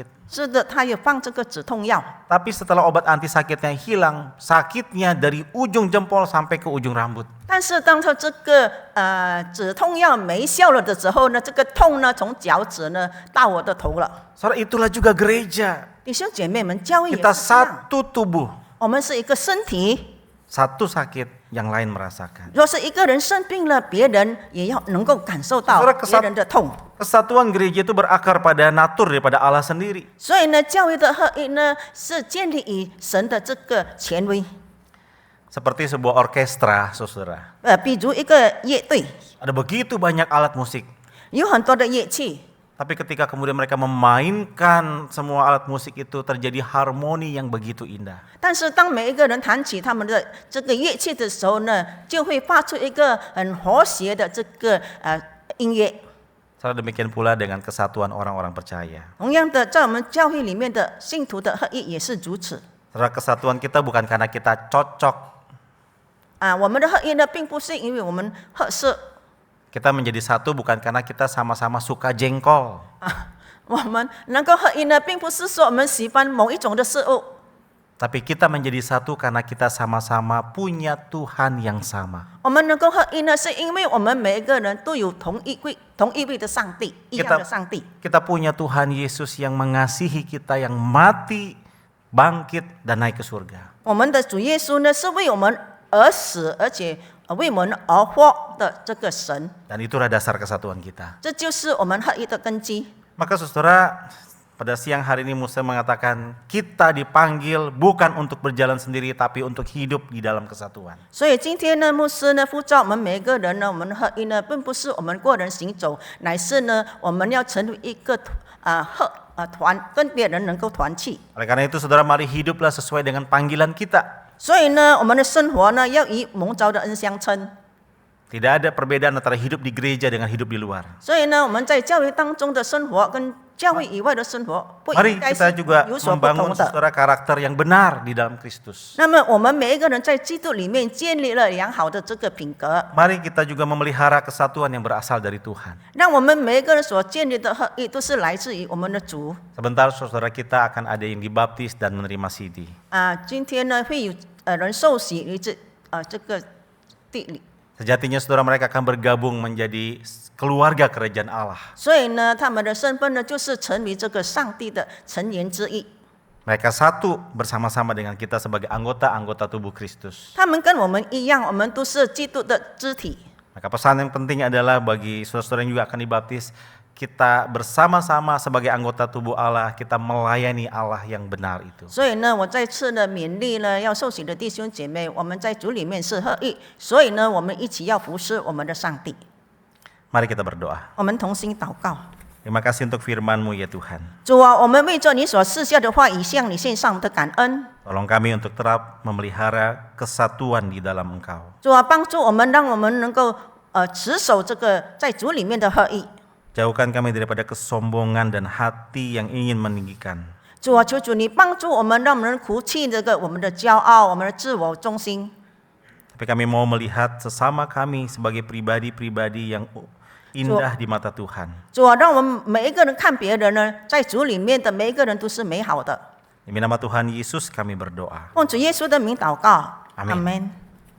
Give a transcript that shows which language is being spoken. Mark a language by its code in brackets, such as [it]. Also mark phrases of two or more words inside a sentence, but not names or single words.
[zh] 是的，他有放这个止痛药。 [id] Tapi setelah obat anti sakitnya hilang, sakitnya dari ujung jempol sampai ke ujung rambut. [zh] 但是当他这个止痛药没效了的时候呢，这个痛呢从脚趾呢到我的头了。 [id] Saudara, itulah juga gereja. [zh] 弟兄姐妹们，教会也是 [id] Kita [zh] 这样， [id] satu tubuh. [zh] 我们是一个身体。 [id] Satu sakit, yang lain merasakan. [zh] 若是一个人生病了，别人也要能够感受到 [id] Saudara, [zh] 别人的痛。 [id] Kesatuan gereja itu berakar pada natur daripada Allah sendiri. [zh] 所以呢，教会的合一呢是建立于神的这个权威。 [id] Seperti sebuah orkestra, saudara. [zh] 比如一个乐队， [id] Ada begitu banyak alat musik. [zh] 有很多的乐器， [id] Tapi ketika kemudian mereka memainkan semua alat musik itu, terjadi harmoni yang begitu indah. [zh] 但是当每一个人弹起他们的这个乐器的时候呢，就会发出一个很和谐的这个音乐。 [id] Saudara, demikian pula dengan kesatuan orang-orang percaya. [zh] 同样的，在我们教会里面的信徒的合一也是如此。 [id] Saudara, kesatuan kita bukan karena kita cocok. [zh] 我们的合一呢，并不是因为我们合适。 [id] Kita menjadi satu bukan karena kita sama-sama suka jengkol. [zh] 我们能够合一呢，并不是说我们喜欢某一种的事物， [id] Tapi kita menjadi satu karena kita sama-sama punya Tuhan yang sama. [zh] 我们能够合一呢，是因为我们每一个人都有同一位的上帝，一样的上帝。 [id] Kita punya Tuhan Yesus yang mengasihi kita, yang mati, bangkit, dan naik ke surga. [zh] 我们的主耶稣呢，是为我们而死，而且为我们而活的这个神。 [id] Dan itulah dasar kesatuan kita. [zh] 这就是我们合一的根基。 [id] Maka saudara, Pada siang hari ini Musa mengatakan kita dipanggil bukan untuk berjalan sendiri tapi untuk hidup di dalam kesatuan. [zh] 所以今天呢，牧师呢呼召我们每个人呢，我们的合一呢，并不是我们个人行走，乃是呢，我们要成为一个团，跟别人能够团契。 [id] Oleh karena itu saudara, mari hiduplah sesuai dengan panggilan kita. [zh] 所以呢，我们的生活呢，要以蒙召的恩相称。 [id] Tidak ada perbedaan antara hidup di gereja dengan hidup di luar. [zh] 所以呢，我们在教会当中的生活跟教会以外的生活不 [id] Mari [zh] 应该 [id] kita [zh] 是 [id] juga [zh] 有所不 [id] membangun [zh] 同的。 [id] saudara karakter yang benar di dalam Kristus. [zh] 那么我们每一个人在基督里面建立了良好的这个品格， [id] Mari kita juga memelihara kesatuan yang berasal dari Tuhan. [zh] 让我们每一个人所建立的合一都是来自于我们的主。 [id] Sebentar saudara kita akan ada yang dibaptis dan menerima CD. [zh] 今天呢会有人受洗于这个地里。 [id] Sejatinya saudara, mereka akan bergabung menjadi keluarga kerajaan Allah. [zh] 所以呢，他们的身份呢，就是成为这个上帝的成员之一。 [id] Mereka satu bersama-sama dengan kita sebagai anggota-anggota tubuh Kristus. [zh] 他们跟我们一样，我们都是基督的肢体。 [id] Maka pesan yang penting adalah bagi saudara-saudara yang juga akan dibaptis, kita bersama-sama sebagai anggota tubuh Allah, kita melayani Allah yang benar itu. [zh] 所以呢，我再次呢勉励呢要受洗的弟兄姐妹，我们在主里面是合一，所以呢，我们一起要服侍我们的上帝。 [id] Mari kita berdoa. [zh] 我们同心祷告。 [id] Terima kasih untuk firman-Mu ya Tuhan. [zh] 主啊，我们为着你所赐下的话语向你献上我们的感恩。 [id] Tolong kami untuk tetap memelihara kesatuan di dalam Engkau. [zh] 主啊，帮助我们，让我们能够持守这个在主里面的合一。 [id] Jauhkan kami daripada kesombongan dan hati yang ingin meninggikan. [zh] 主啊，求主你帮助我们，让我们除去这个我们的骄傲，我们的自我中心。 [id] Tapi kami mau melihat sesama kami sebagai pribadi-pribadi yang indah di mata Tuhan. [zh] 主啊，让我们每一个人看别人呢，在主里面的每一个人都是美好的。 [id] Demi nama Tuhan Yesus kami berdoa. [zh] 奉主耶稣的名祷告， [id] Amin. [zh] Amen